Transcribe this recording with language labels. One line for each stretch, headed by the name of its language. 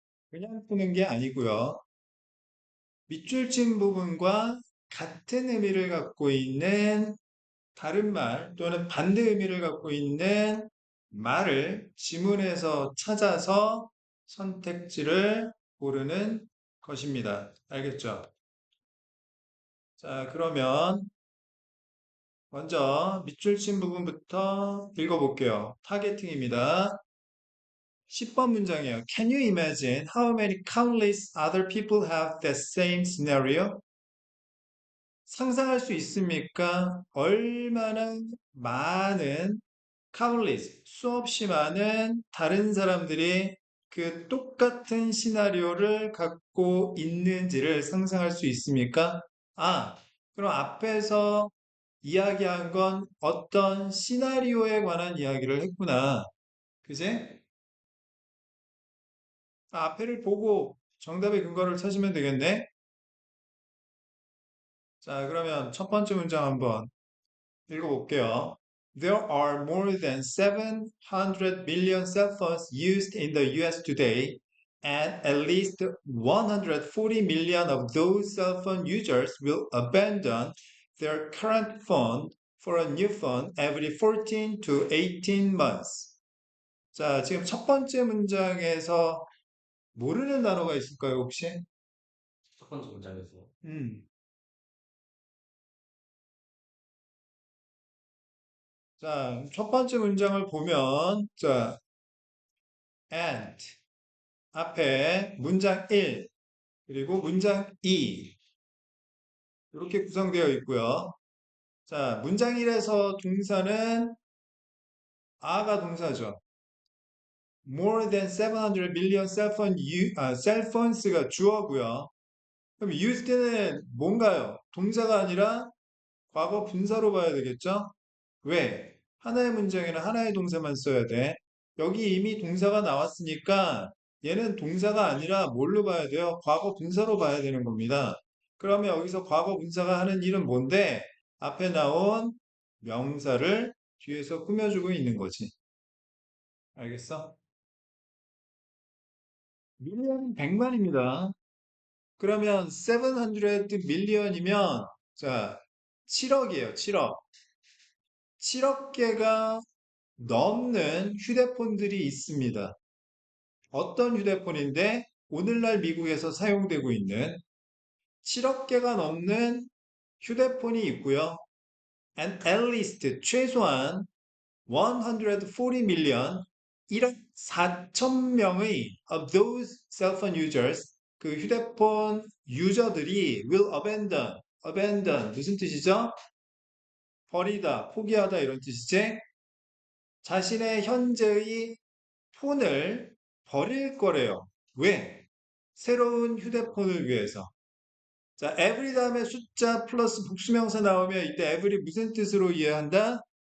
Korean: 그냥 푸는 게 아니고요. 밑줄친 부분과 같은 의미를 갖고 있는 다른 말 또는 반대 의미를 갖고 있는 말을 지문에서 찾아서 선택지를 고르는 것입니다. 알겠죠? 자, 그러면 먼저 밑줄 친 부분부터 읽어볼게요. 타겟팅입니다. 10번 문장이에요.
English: Can you imagine how many countless other people have that same scenario?
Korean: 상상할 수 있습니까? 얼마나 많은 countless, 수없이 많은 다른 사람들이 그 똑같은 시나리오를 갖고 있는지를 상상할 수 있습니까? 아, 그럼 앞에서 이야기한 건 어떤 시나리오에 관한 이야기를 했구나. 그제? 앞에를 보고 정답의 근거를 찾으면 되겠네. 자, 그러면 첫 번째 문장 한번 읽어볼게요.
English: There are more than 700 million cell phones used in the US today, and at least 140 million of those cell phone users will abandon their current phone for a new phone every 14 to 18 months.
Korean: 자, 지금 첫 번째 문장에서 모르는 단어가 있을까요, 혹시? 첫 번째 문장에서 음. 자, 첫 번째 문장을 보면, 자, and 앞에 문장 1, 그리고 문장 2, 이렇게 구성되어 있고요. 자, 문장 1에서 동사는 are가 동사죠.
English: More than 700 million cell phones
Korean: 가 주어고요. 그럼 used는 뭔가요? 동사가 아니라 과거 분사로 봐야 되겠죠? 왜? 하나의 문장에는 하나의 동사만 써야 돼. 여기 이미 동사가 나왔으니까 얘는 동사가 아니라 뭘로 봐야 돼요? 과거 분사로 봐야 되는 겁니다. 그러면 여기서 과거 분사가 하는 일은 뭔데? 앞에 나온 명사를 뒤에서 꾸며주고 있는 거지. 알겠어? 밀리언은 100만입니다. 그러면 700 밀리언이면 자, 7억이에요. 7억. 7억 개가 넘는 휴대폰들이 있습니다. 어떤 휴대폰인데 오늘날 미국에서 사용되고 있는 7억 개가 넘는 휴대폰이 있고요.
English: And at least
Korean: 최소한
English: 140 million
Korean: 1억 4천 명의
English: of those cell phone users
Korean: 그 휴대폰 유저들이
English: will abandon
Korean: 무슨 뜻이죠? 버리다, 포기하다 이런 뜻이지? 자신의 현재의 폰을 버릴 거래요. 왜? 새로운 휴대폰을 위해서. 자, every 다음에 숫자 플러스 복수명사 나오면 이때 every 무슨 뜻으로 이해한다?